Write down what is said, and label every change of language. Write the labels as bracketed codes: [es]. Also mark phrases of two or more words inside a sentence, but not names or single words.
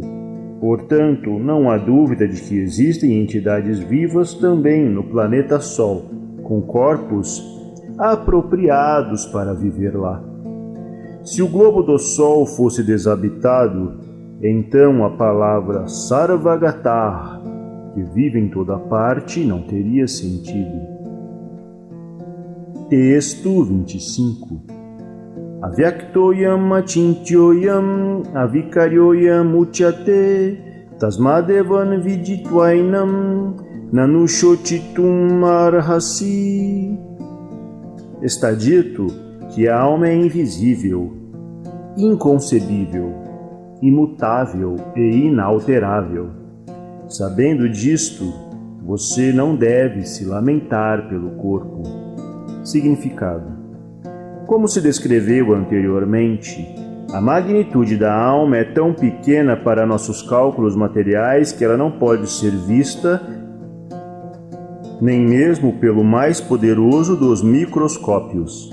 [pt] Portanto, não há dúvida de que existem entidades vivas também no planeta Sol, com corpos apropriados para viver lá. Se o globo do Sol fosse desabitado, então a palavra Sarvagatar, que vive em toda parte, não teria sentido. Texto 25. [sa] Avyaktoyam achintyoyam avikaryoyam uchate tasmadevan viditvainam nanushochitum arhasi. [pt] Está dito que a alma é invisível, inconcebível, imutável e inalterável. Sabendo disto, você não deve se lamentar pelo corpo. Significado: como se descreveu anteriormente, a magnitude da alma é tão pequena para nossos cálculos materiais que ela não pode ser vista nem mesmo pelo mais poderoso dos microscópios.